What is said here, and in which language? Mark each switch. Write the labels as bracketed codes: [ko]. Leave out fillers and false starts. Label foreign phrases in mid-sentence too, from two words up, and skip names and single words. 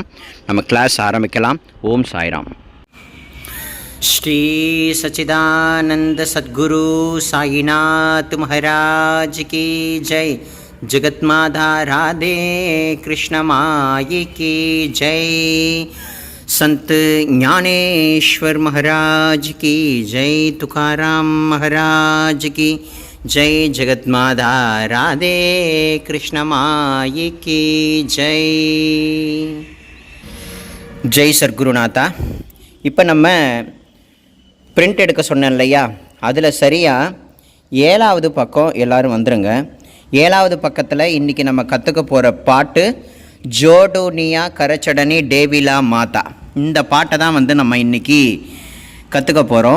[ta] நம்ம கிளாஸ் ஆரம்பிக்கலாம். ஓம் சாய்ராம். [hi] श्री सच्चिदानंद सद्गुरु साईनाथ महाराज की जय. जगतमाता राधे कृष्णमायी की जय. संत ज्ञानेश्वर महाराज की जय. तुकाराम महाराज की जय. जगतमाता राधे कृष्णमायि की जय. जय सद्गुरुनाथा. [ta] இப்போ நம்ம பிரிண்ட் எடுக்க சொன்னேன் இல்லையா, அதில் சரியாக 7வது பக்கம் எல்லோரும் வந்துடுங்க. 7வது பக்கத்தில் இன்றைக்கி நம்ம கற்றுக்க போகிற பாட்டு ஜோடுனியா கரச்சடனி டேவிலா மாதா. இந்த பாட்டை தான் நம்ம இன்றைக்கி கற்றுக்க போகிறோம்.